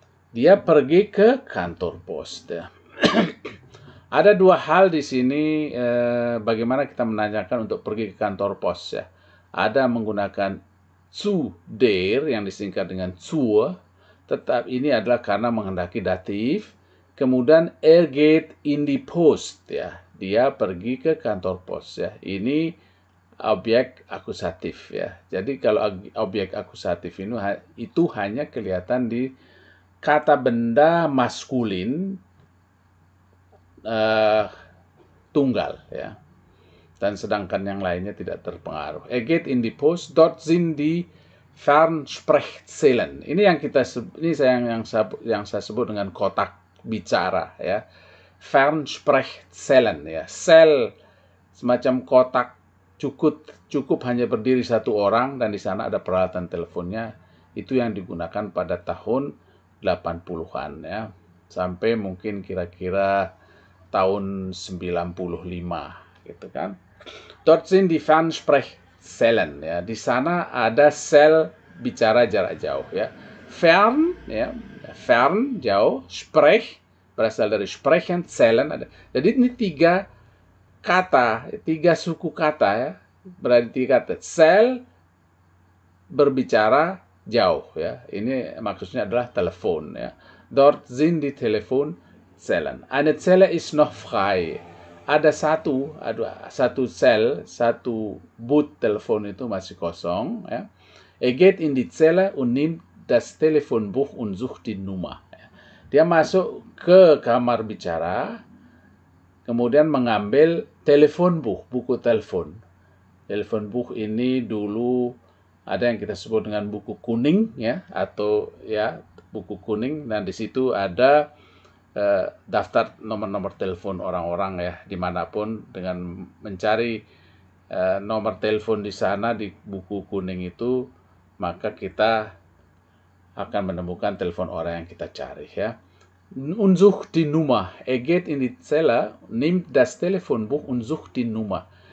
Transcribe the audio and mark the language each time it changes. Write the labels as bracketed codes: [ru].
[id] Dia pergi ke kantor pos ya. Ada 2 hal di sini bagaimana kita menanyakan untuk pergi ke kantor pos ya. Ada menggunakan zu der yang disingkat dengan zur, tetap ini adalah karena menghendaki datif. [de] Kemudian er geht in die Post ya. [id] Dia pergi ke kantor pos ya. Ini objek akusatif ya. Jadi kalau objek akusatif ini itu hanya kelihatan di kata benda maskulin tunggal ya, dan sedangkan yang lainnya tidak terpengaruh. [de] Er geht in die Post, dort sind die Fernsprechzellen. [id] Ini yang saya sebut dengan kotak bicara ya. Fernsprechzellen ya, sel semacam kotak cukup hanya berdiri 1 orang, dan di sana ada peralatan teleponnya. Itu yang digunakan pada tahun 80-an ya, sampai mungkin kira-kira tahun 95 gitu kan. [de] Dort sind die Fernsprechzellen, ya. [id] Di sana ada sel bicara jarak jauh, ya. Fern, ya, fern jauh, sprech berasal dari sprechen, zellen ada. Jadi ini tiga kata, tiga suku kata, ya. Berarti tiga kata. Sel berbicara jauh, ya. Ini maksudnya adalah telepon, ya. [de] Dort sind die Telefonzellen. Eine Zelle ist noch frei. [id] Ada satu sel, satu booth telepon itu masih kosong, ya. [de] Er geht in die Zelle und nimmt das Telefonbuch und sucht die Nummer. [id] Dia masuk ke kamar bicara, kemudian mengambil telefonbuch, buku telepon. Telefonbuch ini dulu ada yang kita sebut dengan buku kuning, ya, atau ya buku kuning, dan di situ ada daftar nomor-nomor telepon orang-orang, ya, dimanapun. Dengan mencari nomor telepon di sana di buku kuning itu, maka kita akan menemukan telepon orang yang kita cari, ya. [de] Und sucht die Nummer. Er geht in die Zelle, nimmt das Telefonbuch und sucht die Nummer.